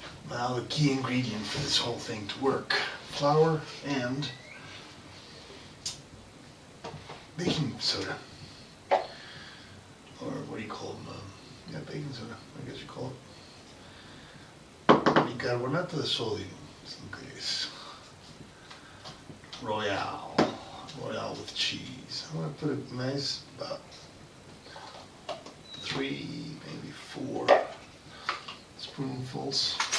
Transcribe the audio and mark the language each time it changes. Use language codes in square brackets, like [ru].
[en] Now the key ingredient for this whole thing to work: flour and baking soda. Or what do you call them? Yeah, baking soda, I guess you call it. [es] Bicarbonato de sodio, es lo que es. [en] Royale with cheese. I'm gonna put it nice, about 3, maybe 4 spoonfuls.